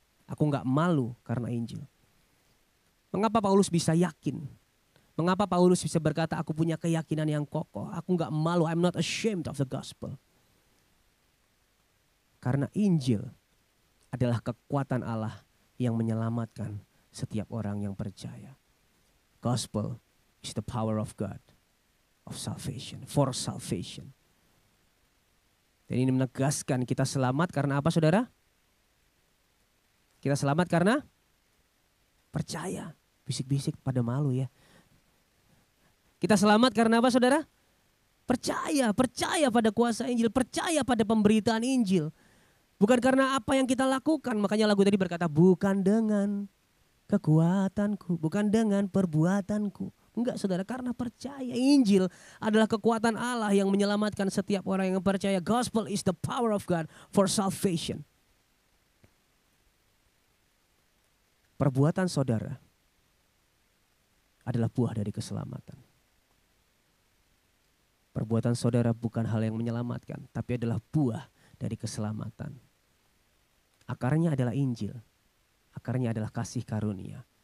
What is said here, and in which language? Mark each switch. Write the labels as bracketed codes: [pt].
[id] Aku gak malu karena Injil. Mengapa Paulus bisa yakin? Mengapa Paulus bisa berkata, aku punya keyakinan yang kokoh. Aku gak malu, [en] I'm not ashamed of the gospel. [id] Karena Injil adalah kekuatan Allah yang menyelamatkan setiap orang yang percaya. [en] Gospel is the power of God of salvation, for salvation. [id] Dan ini menegaskan kita selamat karena apa saudara? Kita selamat karena percaya. Bisik-bisik pada malu ya. Kita selamat karena apa saudara? Percaya pada kuasa Injil, percaya pada pemberitaan Injil. Bukan karena apa yang kita lakukan, makanya lagu tadi berkata bukan dengan kekuatanku, bukan dengan perbuatanku. Enggak saudara, karena percaya. Injil adalah kekuatan Allah yang menyelamatkan setiap orang yang percaya. [en] Gospel is the power of God for salvation. [id] Perbuatan saudara adalah buah dari keselamatan. Perbuatan saudara bukan hal yang menyelamatkan, tapi adalah buah dari keselamatan. Akarnya adalah Injil. Akarnya adalah kasih karunia.